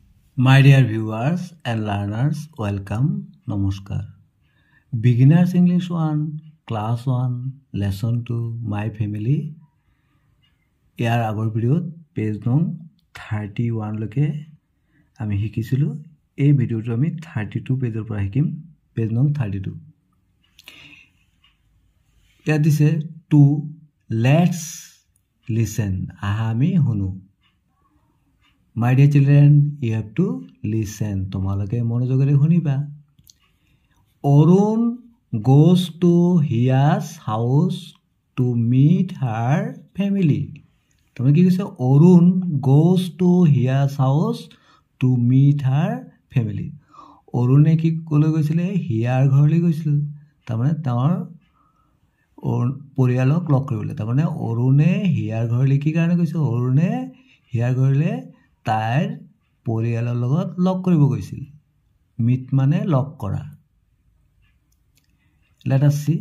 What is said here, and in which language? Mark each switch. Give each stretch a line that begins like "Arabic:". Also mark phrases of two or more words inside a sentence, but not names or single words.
English: My dear viewers and learners, welcome. Namaskar. Beginners English 1, Class 1, Lesson 2, My Family.
Assamese: ইয়াৰ আগৰ ভিডিঅ'ত পেজ নং 31 লৈকে আমি শিকিছিলো। এই ভিডিঅ'টো আমি 32 পেজৰ পৰা শিকিম। পেজ নং 32। ইয়াত দিছে
English: to let's listen.
Assamese: আহা আমি শুনো।
English: My dear children, you have to listen.
Assamese: তোমালোকে মনোযোগেৰে শুনিবা।
English: Arun goes to Hiya's house to meet her family.
Assamese: তুমি কি কৈছে?
English: Arun goes to Hiya's house to meet her family.
Assamese: অৰুণে কি ক'লৈ গৈছিলে? হিয়াৰ ঘৰলৈ গৈছিল। তাৰমানে তেওঁৰ পৰিয়ালক লগ কৰিবলৈ। তাৰমানে অৰুণে হিয়াৰ ঘৰলৈ কি কাৰণে গৈছে? অৰুণে হিয়াৰ ঘৰলৈ তাইৰ পৰিয়ালৰ লগত লগ কৰিব গৈছিল। মিট মানে লগ কৰা।
English: let us see.